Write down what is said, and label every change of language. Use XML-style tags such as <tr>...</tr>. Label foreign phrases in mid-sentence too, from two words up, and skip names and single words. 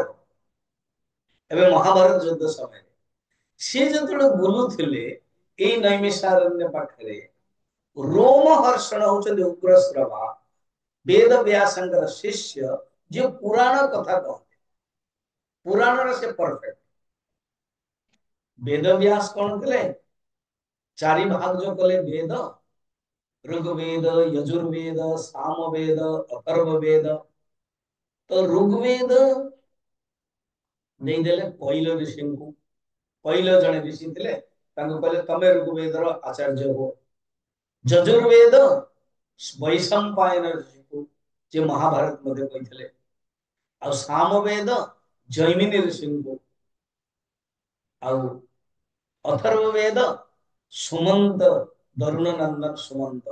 <or>ଏବେ ମହାଭାରତ ଯୁଦ୍ଧ ସମୟରେ ସିଏ ଯେତେବେଳେ ବୁଲୁଥିଲେ ଏଇ ନୈମିଷାରଣ୍ୟ ପାଖରେ, ରୋମହର୍ଷଣ ହଉଛନ୍ତି ଉଗ୍ରଶ୍ରବା ବେଦ ବ୍ୟାସଙ୍କର ଶିଷ୍ୟ, ଯିଏ ପୁରାଣ କଥା କହନ୍ତି। ପୁରାଣରେ ସେ ପରଫେକ୍ଟ। ବେଦ ବ୍ୟାସ କଣ କଲେ? ଚାରି ଭାଗ ଯୋଉ କଲେ ବେଦ, ऋग्वेद, यजुर्वेद, सामवेद, अथर्ववेद। तो ऋग्वेद ଦେଇଦେଲେ କୈଲ ଋଷିଙ୍କୁ। କୈଲ ଜଣେ ଋଷି ଥିଲେ, ତାଙ୍କୁ କହିଲେ ତମେ ଋଗ୍ବେଦର ଆଚାର୍ଯ୍ୟ ହୁଅ। ଯଜୁର୍ବେଦ ବୈଶମ୍ପାୟନ ଋଷିଙ୍କୁ, ଯେ ମହାଭାରତ ମଧ୍ୟ କହିଥିଲେ। ଆଉ ସାମବେଦ ଜୈମିନୀ ଋଷିଙ୍କୁ, ଆଉ ଅଥର୍ववेद ସୁମନ୍ତ, ଦରୁଣ ନନ୍ଦନ ସୁମନ୍ତ।</or>